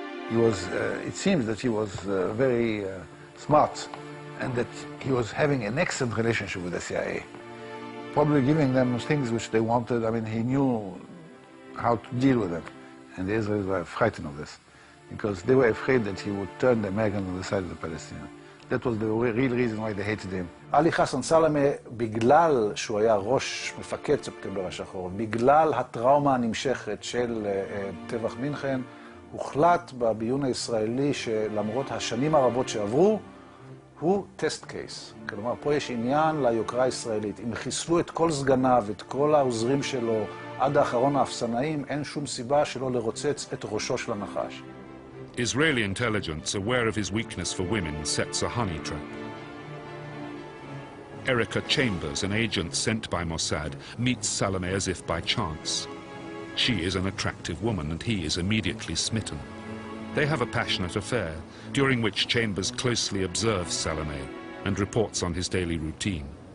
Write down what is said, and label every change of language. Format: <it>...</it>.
<en>He was, it seems that he was very smart and that he was having an excellent relationship with the CIA, probably giving them things which they wanted. I mean, he knew how to deal with them. And the Israelis were frightened of this because they were afraid that he would turn the Americans on the side of the Palestinians. That was the real reason why they hated him.</en> <he>Ali Hassan Salameh, בגלל שהוא היה ראש מפקד ספטמבר השחור, בגלל הטראומה הנמשכת של טבח מינכן, הוחלט בביון הישראלי שלמרות השנים הרבות שעברו, הוא טסט קייס. כלומר, פה יש עניין ליוקרה הישראלית. אם חיסלו את כל סגניו, את כל העוזרים שלו, עד האחרון האפסנאים, אין שום סיבה שלא לרוצץ את ראשו של הנחש.</he> <en>Israeli intelligence, aware of his weakness for women, sets a honey trap. Erica Chambers, an agent sent by Mossad, meets Salameh as if by chance. She is an attractive woman and he is immediately smitten. They have a passionate affair, during which Chambers closely observes Salameh and reports on his daily routine.</en>